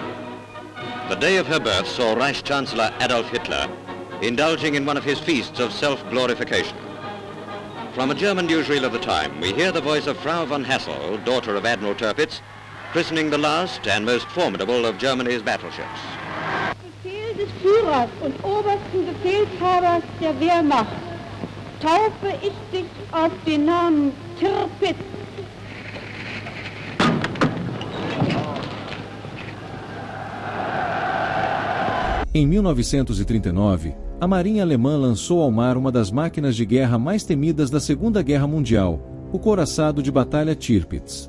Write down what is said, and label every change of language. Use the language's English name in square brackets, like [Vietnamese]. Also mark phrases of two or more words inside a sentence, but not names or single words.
[English] The day of her birth saw Reich Chancellor Adolf Hitler indulging in one of his feasts of self-glorification. From a German newsreel of the time, we hear the voice of Frau von Hassel, daughter of Admiral Tirpitz, christening the last and most formidable of Germany's battleships. [German] Befehl des Führers und obersten Befehlshabers der Wehrmacht taufe ich dich auf den Namen Tirpitz. [Portuguese] Em 1939, a Marinha Alemã lançou ao mar uma das máquinas de guerra mais temidas da Segunda Guerra Mundial, o couraçado de batalha Tirpitz.